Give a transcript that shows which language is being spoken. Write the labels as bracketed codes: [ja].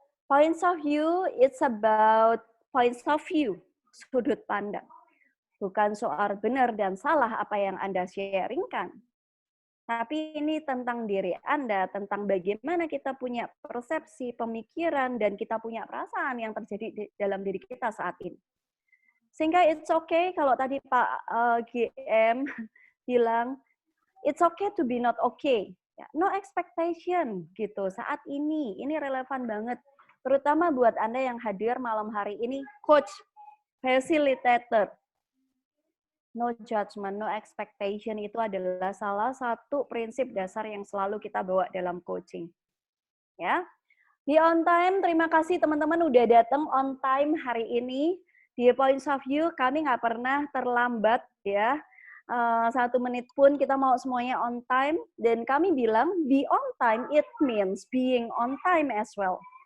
[en] Points of view, it's about points of view, [id] sudut pandang. Bukan soal benar dan salah apa yang Anda sharingkan. Tapi ini tentang diri Anda, tentang bagaimana kita punya persepsi, pemikiran, dan kita punya perasaan yang terjadi dalam diri kita saat ini. Sehingga it's okay, kalau tadi Pak GM bilang, [en] it's okay to be not okay. No expectation [id] gitu saat ini relevan banget terutama buat Anda yang hadir malam hari ini, coach, facilitator. [en] No judgment, no expectation [id] itu adalah salah satu prinsip dasar yang selalu kita bawa dalam coaching. Ya, di on time, terima kasih teman-teman udah datang on time hari ini di Points of View. Kami nggak pernah terlambat ya. 1 menit pun kita mau semuanya on time, dan kami bilang [en] be on time it means being on time as well.